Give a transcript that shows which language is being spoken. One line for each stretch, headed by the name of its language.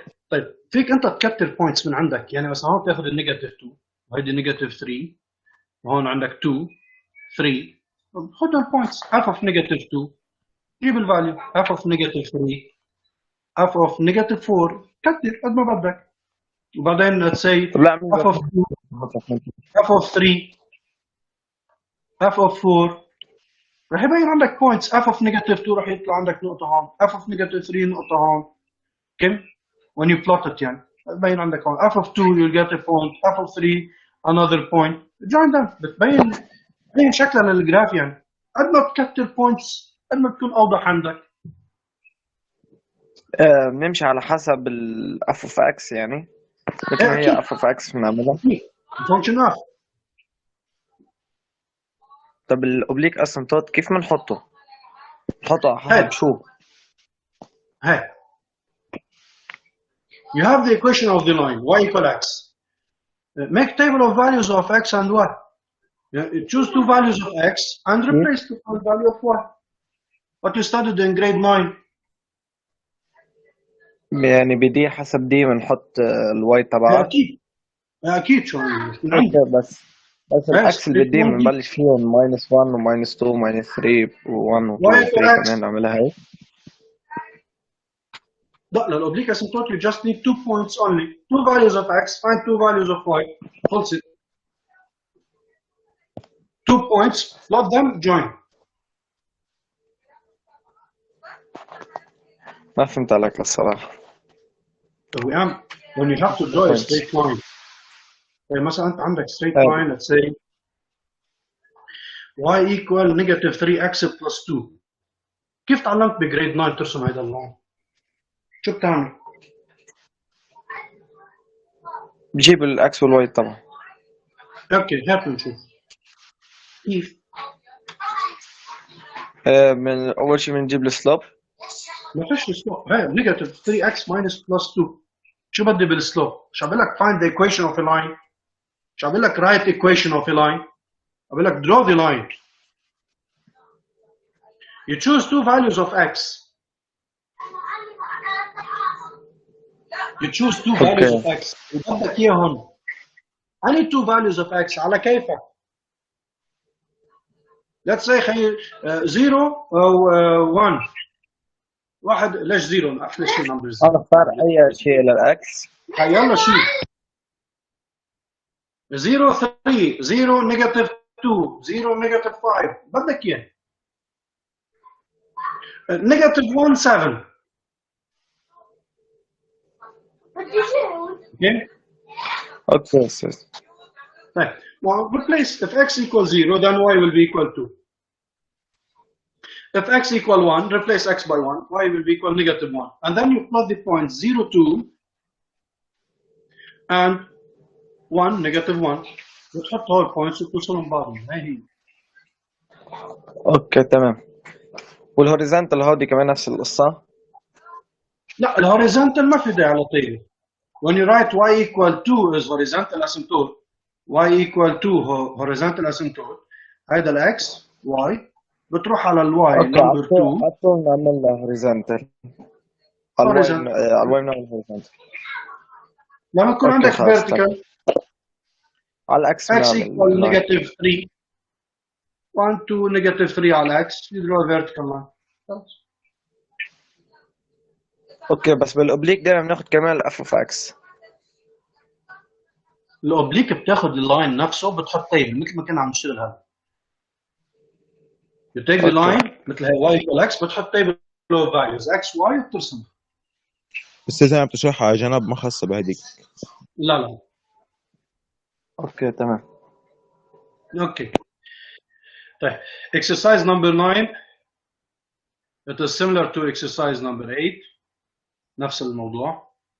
Arabic: طيب فيك انت تكتر بوينتس من عندك، يعني مثلا هون تاخذ النيجاتيف 2 وهيدي نيجاتيف 3 وهون عندك 2 3 خذ البوينتس
English: half of negative 2
Arabic: جيب الفاليو
English: half of negative 3 half of negative 4
Arabic: كتر قد ما بدك.
English: وبعدين let's say half of 2 half of 3 half of 4
Arabic: رح يبين عندك
English: points. half of negative 2
Arabic: رح يطلع عندك نقطة هون،
English: half of negative 3 نقطة هون. كم؟ when you plot it
Arabic: يعني بتبين عندك هون
English: half of 2 you'll get a point, half of 3 another point. join them
Arabic: بتبين شكلا للجراف يعني. قد ما بتكتر points قد ما بتكون أوضح عندك. بنمشي على حسب الاف اوف اكس يعني مثل ما هي اف اوف اكس بنعملها.
English: function f.
Arabic: طب الاوبليك اسنتوت كيف بنحطه؟ نحطه على حسب شو؟
English: هاي you have the equation of the line y equal x. Make table of values of x and y. Choose two values of x and replace the value of y. What you studied in grade 9.
Arabic: يعني بدي حسب دي بنحط الواي تبعها. اكيد شو بس الاكس اللي بدي بنبلش فيهم -1 و-2 و-3 و1 و2 كمان نعملها هيك.
English: لا للاوبليك asymptote you just need 2 points only. 2 values of x, find 2 values of y. خلصت. 2 points, plot them, join.
Arabic: ما فهمت عليك الصراحة.
English: when you have to draw a straight line.
Arabic: مثلا انت عندك
English: straight line let's say y equal negative 3x plus 2.
Arabic: كيف تعلمت بجريد 9 ترسم هذا اللون؟ شو بتعمل؟ بجيب الاكس والواي طبعا. اوكي هات نشوف كيف. من اول شيء بنجيب السلوب. ما فيش سلوب، هاي نيجاتيف 3x minus plus 2. شو بدي بالسلوب؟ مش عم بقول لك
English: find the equation of a line، مش عم بقول لك write equation of a line، عم بقول لك draw the line. You choose two values of x. You choose two values of x.
Arabic: بدك اياهم.
English: أنهي two values of x
Arabic: على كيفك.
English: Let's say خي 0 أو 1.
Arabic: واحد ليش 0؟ أحلى شيء نمبر 0. انا اختار اي شيء للاكس. يلا شيء 0 3 0 نيجاتيف 2 0 نيجاتيف 5 بدك اياه. نيجاتيف 1 7. اوكي استاذ.
English: طيب well, replace if x equals 0 then y will be equal 2. If x equal 1 replace x by 1 y will be equal negative 1 and then you plot the points 0 2 and 1 negative 1
Arabic: وتحط هول البوينتس وتوصلهم بعضهم. هاي هي. اوكي تمام. والهوريزونتال هودي كمان نفس القصه. لا الهوريزونتال ما في داعي لطيبه.
English: When you write y equal 2 is horizontal asymptote, y equal 2 horizontal asymptote,
Arabic: هيدا الاكس y بتروح على الواي نمبر 2. حطوا نعمل لها هوريزونتال. على الواي نعمل هوريزونتال.
English: لما يكون عندك vertical
Arabic: على الاكس
English: x equal negative 3 1 2 negative 3
Arabic: على الاكس
English: you draw a vertical line.
Arabic: اوكي بس بالاوبليك دائما بناخذ كمان الاف اوف اكس. الاوبليك بتاخذ اللاين نفسه بتحط تيبل مثل ما كنا عم نشتغل هلا.
English: You take the line
Arabic: مثل هي
English: y equal x بتحط table of values x y وترسم.
Arabic: استاذ عم تشرحها على جنب ما خاصة بهديك. لا اوكي تمام.
English: okay طيب exercise number 9 it is similar to exercise number 8
Arabic: نفس الموضوع.